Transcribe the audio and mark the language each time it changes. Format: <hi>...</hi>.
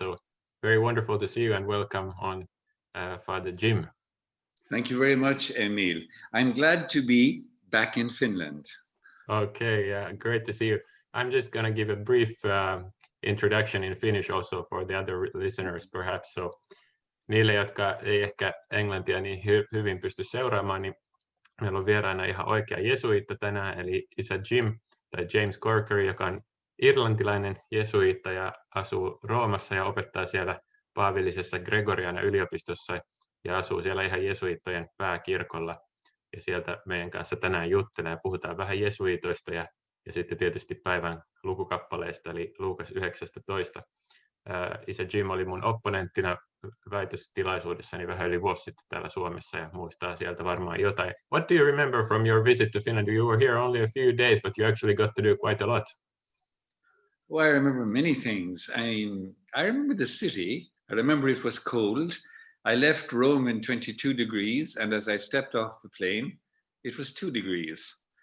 <en>So very wonderful to see you, and welcome on, Father Jim. Thank you very much, Emil. I'm glad to be back in Finland. Okay, yeah, great to see you. I'm just going to give a brief introduction in Finnish also for the other listeners perhaps.</en> <fi>So niille, jotka ei ehkä englantia niin hyvin pysty seuraamaan, niin meillä on vieraana ihan oikea jesuiitta tänään, eli isä Jim tai James Corkery, joka on irlantilainen jesuiitta ja asuu Roomassa ja opettaa siellä paavillisessa Gregoriana-yliopistossa ja asuu siellä ihan jesuiittojen pääkirkolla. Ja sieltä meidän kanssa tänään juttelee ja puhutaan vähän jesuiitoista ja sitten tietysti päivän lukukappaleista, eli Luukas 19. Isä Jim oli mun opponenttina väitöstilaisuudessani vähän yli vuosi sitten täällä Suomessa ja muistaa sieltä varmaan jotain.</fi> <en>What do you remember from your visit to Finland? You were here only a few days, but you actually got to do quite a lot. Well, I remember many things. I remember the city. I remember it was cold. I left Rome in 22 degrees, and as I stepped off the plane, it was 2 degrees.</en>